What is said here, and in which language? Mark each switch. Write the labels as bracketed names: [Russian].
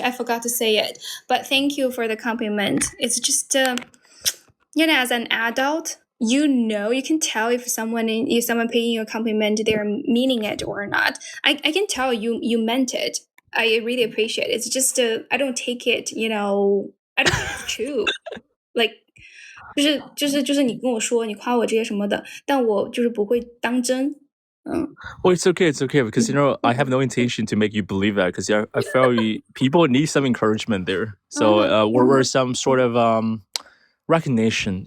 [English] I forgot to say it, but thank you for the compliment. It's just, as an adult, you can tell if someone paying you a compliment, they're meaning it or not. I can tell you meant it. I really appreciate it. It's just I don't take it, I don't think it's true. [Chinese] Like 就是你跟我说你夸我这些什么的，但我就是不会当真。 [English] Well, it's okay, because I have no intention to make you believe that, because I felt people need some encouragement there. So we're some sort of recognition.